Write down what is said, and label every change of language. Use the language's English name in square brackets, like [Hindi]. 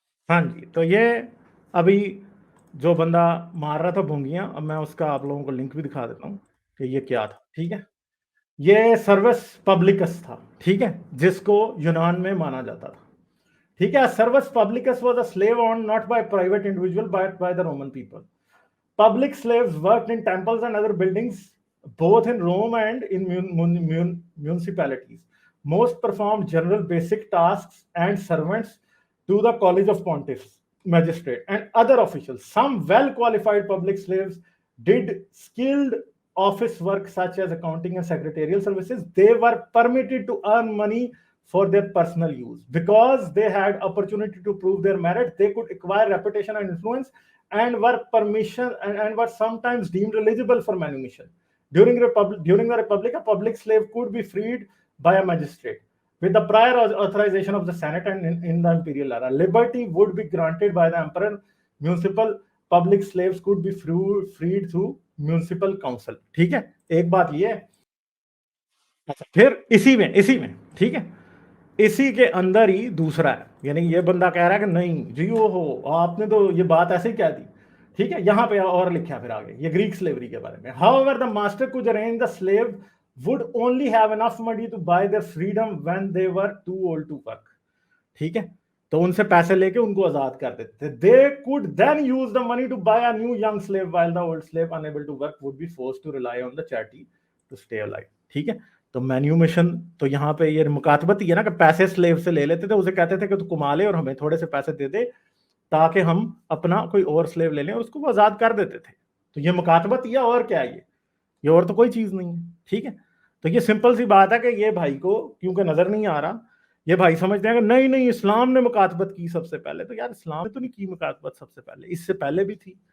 [Urdu] ہاں جی, تو یہ ابھی جو بندہ مار رہا تھا بھونگیاں, اب میں اس کا آپ لوگوں کو لنک بھی دکھا دیتا ہوں کہ یہ کیا تھا. ٹھیک ہے, یہ سروس پبلکس تھا. ٹھیک ہے, جس کو یونان میں مانا جاتا تھا. ٹھیک ہے, [English] Servus publicus was a slave owned not by private individual but by the Roman people. Public slaves worked in temples and other buildings both in Rome and in municipalities. Most performed general basic tasks and servants to the college of pontiffs, magistrate and other officials. Some well qualified public slaves did skilled office work such as accounting and secretarial services. They were permitted to earn money for their personal use. Because they had opportunity to prove their merit, they could acquire reputation and influence and were sometimes deemed eligible for manumission. During the Republic, a public slave could be freed by a magistrate with the prior authorization of the Senate, and in the imperial era, liberty would be granted by the emperor. Municipal public slaves could be freed through municipal council. [Urdu] ٹھیک ہے, ایک بات یہ ہے. پھر اسی میں ٹھیک ہے, اسی کے اندر ہی دوسرا ہے, یعنی یہ بندہ کہہ رہا ہے کہ نہیں جی وہ ہو آپ نے تو یہ بات ایسے ہی کہہ دی. ٹھیک ہے, یہاں پہ اور لکھا پھر آگے یہ گریک سلیوری کے بارے میں. [English] However, the master could arrange the slave would only have enough money to buy their freedom when they were too old to work. [Urdu] ٹھیک ہے, تو ان سے پیسے لے کے ان کو آزاد کر دیتے تھے. [English] They could then use the money to buy a new young slave, while the old slave unable to work would be forced to rely on the charity to stay alive. [Urdu] ٹھیک ہے, تو مینیومیشن تو یہاں پہ یہ مکاتبت ہی ہے نا کہ پیسے سلیو سے لے لیتے تھے, اسے کہتے تھے کہ تو کما لے اور ہمیں تھوڑے سے پیسے دے دے تاکہ ہم اپنا کوئی اور سلیو لے لیں, اور اس کو وہ آزاد کر دیتے تھے. تو یہ مکاتبت ہی ہے, اور کیا ہے یہ اور تو کوئی چیز نہیں ہے. ٹھیک ہے, تو یہ سمپل سی بات ہے کہ یہ بھائی کو کیونکہ نظر نہیں آ رہا, یہ بھائی سمجھتے ہیں کہ نہیں اسلام نے مکاتبت کی سب سے پہلے. تو یار اسلام نے تو نہیں کی مکاتبت سب سے پہلے, اس سے پہلے بھی تھی.